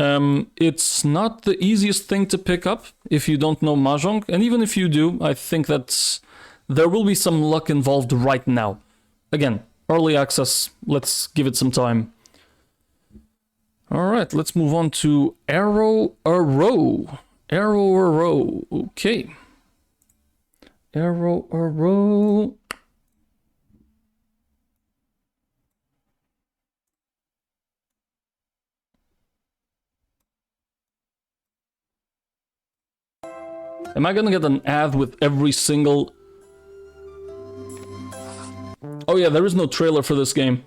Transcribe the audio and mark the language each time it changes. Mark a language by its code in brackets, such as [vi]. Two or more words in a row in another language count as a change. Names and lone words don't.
[en] It's not the easiest thing to pick up if you don't know Mahjong, and even if you do, I think that there will be some luck involved right now. Again, early access, let's give it some time. Alright, let's move on to R.E.P.O. R.E.P.O, okay. R.E.P.O. Am I gonna get an ad with every single... Oh yeah, there is no trailer for this game.